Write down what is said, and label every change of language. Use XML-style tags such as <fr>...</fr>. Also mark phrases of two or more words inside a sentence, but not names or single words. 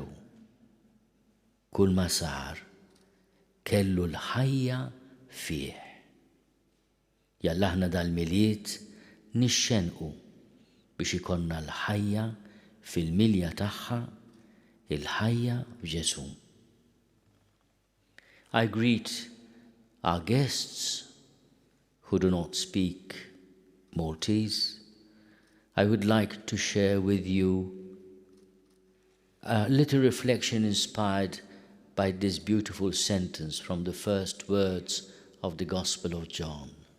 <mt>Kull ma sar kellu l-ħajja fih. Jalla aħna dal-miliet nixxenqu biex ikonna l-ħajja fil-milja tagħha, il-ħajja f'Ġesu.</mt> <en>I greet our guests who do not speak Maltese. I would like to share with you a little reflection inspired by this beautiful sentence from the first words of the Gospel of John.</en>